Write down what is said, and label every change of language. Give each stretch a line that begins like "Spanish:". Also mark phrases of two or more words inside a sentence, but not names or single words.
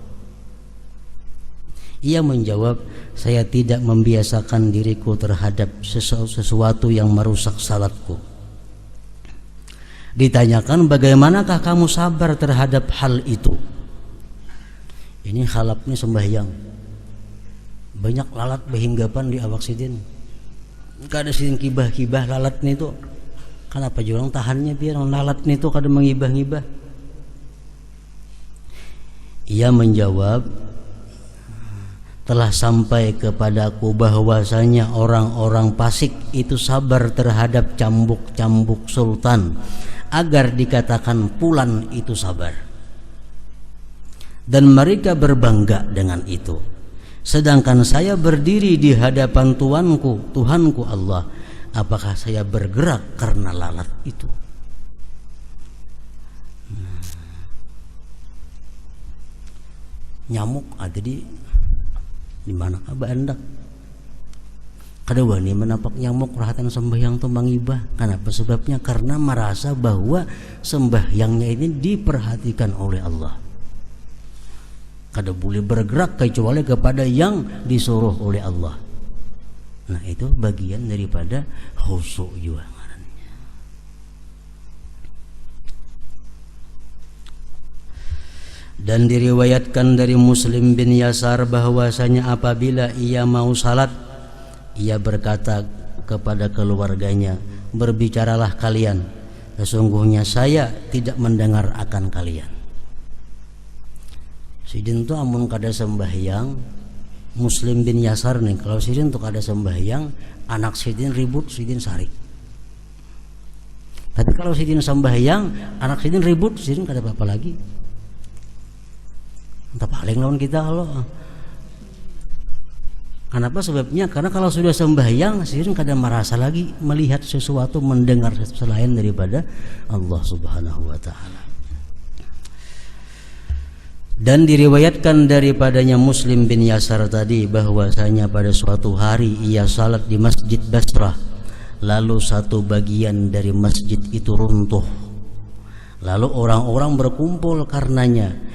Indonesian: Ia menjawab, saya tidak membiasakan diriku terhadap sesuatu yang merusak salatku. Ditanyakan, bagaimanakah kamu sabar terhadap hal itu? Ini Khalafnya sembahyang, banyak lalat berhinggapan di awak sidin.
Banjar: Kada sidin kibah-kibah lalat nih tuh. Kenapa jurang tahannya biar lalat nih tuh kada mengibah-ngibah?
Indonesian: Ia menjawab, telah sampai kepadaku bahwasanya orang-orang fasik itu sabar terhadap cambuk-cambuk sultan agar dikatakan pulan itu sabar, dan mereka berbangga dengan itu. Sedangkan saya berdiri di hadapan Tuhanku Allah, apakah saya bergerak karena lalat itu?
Banjar: Nyamuk ada di mana kah bandak? Kada wani menapak nyamuk rahatan sembahyang tu mangibah.
Indonesian: Kenapa sebabnya? Karena merasa bahwa sembahyangnya ini diperhatikan oleh Allah. Kada boleh bergerak kecuali kepada yang disuruh oleh Allah. Nah itu bagian daripada khusyuk juga. Dan diriwayatkan dari Muslim bin Yasar bahwasanya apabila ia mau salat, ia berkata kepada keluarganya, berbicaralah kalian, sesungguhnya saya tidak mendengar akan kalian.
Banjar: Sidin tu amun kada sembahyang, Muslim bin Yasar nih, kalau Sidin tu kada sembahyang, anak Sidin ribut, Sidin sarik.
Indonesian: Tapi kalau Sidin sembahyang, anak Sidin ribut, Sidin kada apa-apa lagi. Entah paling lawan kita Allah. Kenapa sebabnya? Karena kalau sudah sembahyang, Sidin kadang merasa lagi melihat sesuatu, mendengar selain daripada Allah Subhanahu wa taala. Dan diriwayatkan daripadanya Muslim bin Yasar tadi bahwasanya pada suatu hari ia salat di Masjid Basrah, lalu satu bagian dari masjid itu runtuh. Lalu orang-orang berkumpul karenanya.